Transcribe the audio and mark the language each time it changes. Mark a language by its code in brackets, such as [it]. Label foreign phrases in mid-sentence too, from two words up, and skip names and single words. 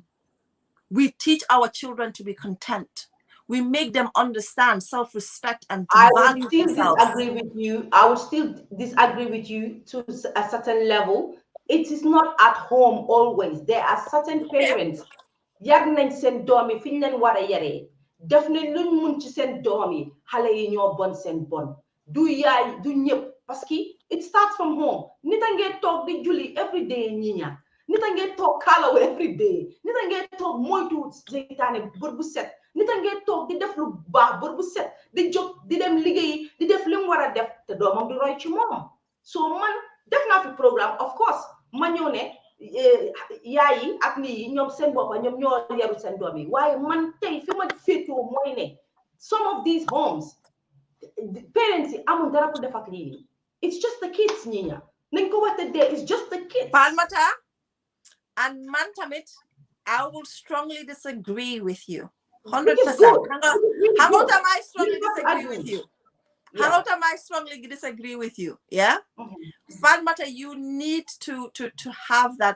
[en] We teach our children to be content. We make them understand self-respect and to value themselves. I would still disagree with you to a certain level. It is not at home always. There are certain parents. [wo] Yag nañ seen doom yi fi ñu leen war a yaree def nañ luñ mun ci seen doom yi xale yi ñoo bon seen bon du yaay du ñëpp parce que [en] it starts from home. [wo] Nit a ngee toog di julli [en] every day [wo] Nyenya. Nit a ngee toog kaalawu [en] every day. [wo] Nit a ngee toog moytu seytaane bër bu set. Nit a ngee toog di def lu baax bër bu set di jóg di dem liggéeyi di def li mu war a def te doomam di roy ci moom. So man def naa fi programme [en] of course [wo] ma ñëw ne yaay yi ak nii yi ñoom seen boppa ñoom ñoo yaru seen doom yi waaye man tey fi ma féetoo mooy ne [en] some of these homes [wo] parents yi amul dara pour def ak lii [en] it's just the kids [wo] Nyenya nañ ko waxte dee [en] it's just the kids. Palmata and [wo] man tamit [en] I will strongly disagree with you 100%. How about I strongly disagree with you? How about I strongly disagree with you? Yeah? Fatmata, you need to have that.